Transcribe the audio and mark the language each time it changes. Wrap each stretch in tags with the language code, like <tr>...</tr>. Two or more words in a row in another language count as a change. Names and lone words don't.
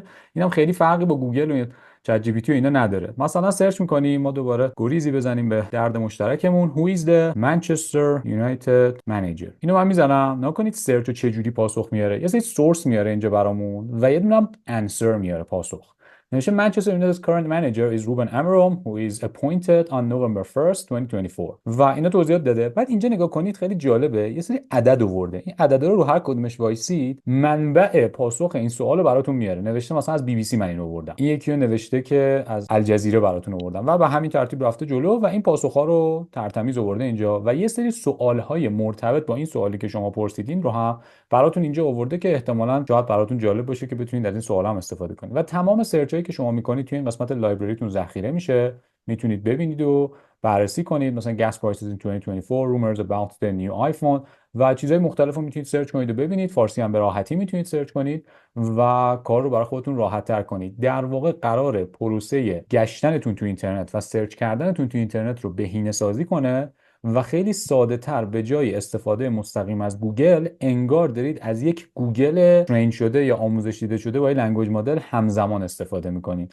<fa>اینم خیلی فرقی با گوگل و چت جی پی تی و اینا نداره. مثلا سرچ میکنیم، ما دوباره گریزی بزنیم به درد مشترکمون</fa> <en>Who is the Manchester United manager.</en> <fa>اینو من میزنم، نکنید سرچ رو چه جوری پاسخ میاره. یه سری سورس میاره اینجا برامون و یه دونه هم انسر میاره پاسخ. نوشته</fa> <en>Manchester United's current manager is Ruben Amorim who is appointed on November 1st 2024</en> <fa>و اینا توضیحات داده. بعد اینجا نگاه کنید خیلی جالبه، یه سری عدد آورده. این عددا رو هر کدومش وایسید منبع پاسخ این سوال رو براتون میاره. نوشته مثلا از بی بی سی من اینو آوردم، این یکی رو نوشته که از الجزیره براتون آوردم و به همین ترتیب رفته جلو و این پاسخ ها رو ترتمیز آورده اینجا و یه سری سوال های مرتبط با این سوالی که شما پرسیدین رو هم براتون اینجا آورده که احتمالاً شاید براتون جالب باشه که بتونید از این سوالا هم استفاده کنید. و تمام سرچ هایی که شما میکنید توی این قسمت لایبرریتون ذخیره میشه، میتونید ببینید و بررسی کنید. مثلا</fa> <en>gas prices in 2024 rumors about the new iPhone</en> <fa>و چیزهای مختلف رو میتونید سرچ کنید و ببینید. فارسی هم به راحتی میتونید سرچ کنید و کار رو برای خودتون راحت تر کنید. در واقع قرار پروسه گشتنتون تو اینترنت و سرچ کردنتون تو اینترنت رو بهینه سازی کنه و خیلی ساده تر به جای استفاده مستقیم از گوگل انگار دارید از یک گوگل ترین شده یا آموزش دیده شده با</fa> <en>language model</en> <fa>همزمان استفاده میکنید.</fa>